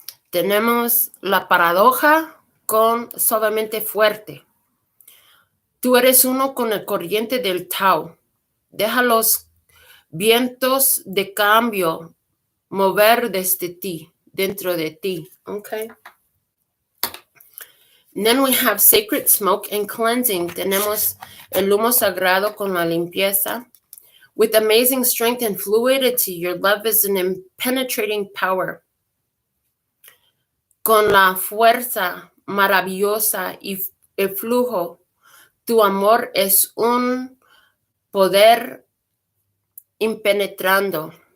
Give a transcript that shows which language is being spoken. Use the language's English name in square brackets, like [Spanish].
[Spanish] Tenemos la paradoja con suavemente fuerte. Tú eres uno con el corriente del Tao. Deja los vientos de cambio mover desde ti, dentro de ti. [English] Okay. And then we have sacred smoke and cleansing. [Spanish] Tenemos el humo sagrado con la limpieza. [English] With amazing strength and fluidity, your love is an impenetrating power. [Spanish] Con la fuerza maravillosa y el flujo, tu amor es un poder interpenetrando.